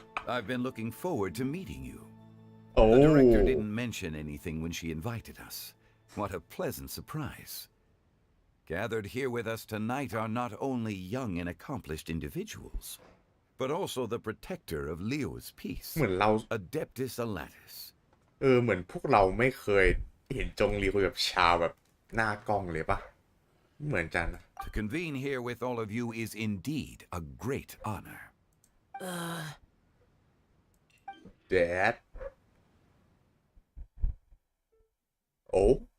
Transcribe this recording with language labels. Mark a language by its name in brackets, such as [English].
[English] I've been looking forward to meeting you. Oh. The director didn't mention anything when she invited us. What a pleasant surprise. Gathered here with us tonight are not only young and accomplished individuals, but also the protector of Leo's peace, [Thai] เหมือนเรา [English] Adeptus Alatus. [Thai] เหมือนพวกเราไม่เคยเห็นจงลีคุยกับชาวแบบหน้ากล้องเลยปะเหมือนกันนะ [English] To convene here with all of you is indeed a great honor. Dad. Oh.